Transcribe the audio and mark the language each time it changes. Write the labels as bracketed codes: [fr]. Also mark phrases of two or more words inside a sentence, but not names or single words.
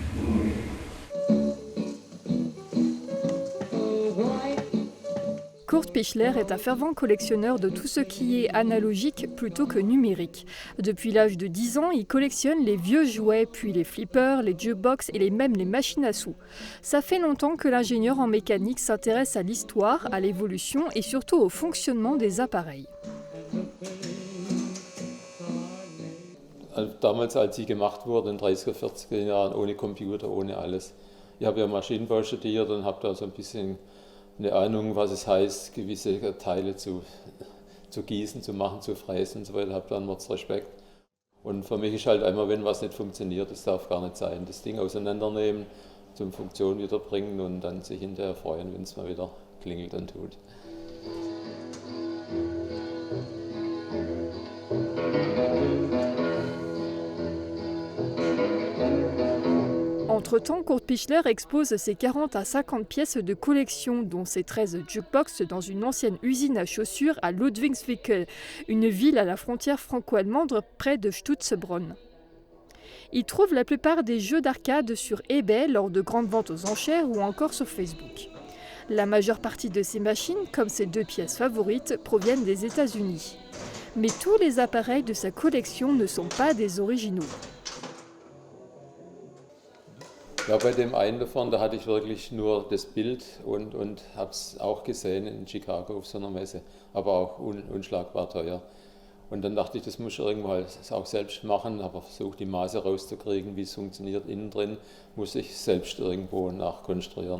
[fr] Kurt Pichler est un fervent collectionneur de tout ce qui est analogique plutôt que numérique. Depuis l'âge de 10 ans, il collectionne les vieux jouets, puis les flippers, les jukebox et même les machines à sous. Ça fait longtemps que l'ingénieur en mécanique s'intéresse à l'histoire, à l'évolution et surtout au fonctionnement des appareils. [de] Damals, als sie gemacht wurde, in den 30er, 40er Jahren, ohne Computer, ohne alles. Ich habe ja Maschinenbau studiert und habe da so ein bisschen eine Ahnung, was es heißt, gewisse Teile zu gießen, zu machen, zu fräsen und so weiter. Ich habe da einen Mordsrespekt. Und für mich ist halt einmal, wenn was nicht funktioniert, das darf gar nicht sein. Das Ding auseinandernehmen, zum Funktion wiederbringen und dann sich hinterher freuen, wenn es mal wieder klingelt und tut. [fr] Entre-temps, Kurt Pichler expose ses 40 à 50 pièces de collection, dont ses 13 jukebox dans une ancienne usine à chaussures à Ludwigswinkel, une ville à la frontière franco-allemande près de Stutzbronn. Il trouve la plupart des jeux d'arcade sur eBay lors de grandes ventes aux enchères ou encore sur Facebook. La majeure partie de ces machines, comme ses 2 pièces favorites, proviennent des États-Unis. Mais tous les appareils de sa collection ne sont pas des originaux. [de] Ja, bei dem einen davon, da hatte ich wirklich nur das Bild und habe es auch gesehen in Chicago auf so einer Messe, aber auch unschlagbar teuer. Und dann dachte ich, das muss ich irgendwann auch selbst machen, habe versucht, die Maße rauszukriegen, wie es funktioniert innen drin, muss ich selbst irgendwo nachkonstruieren.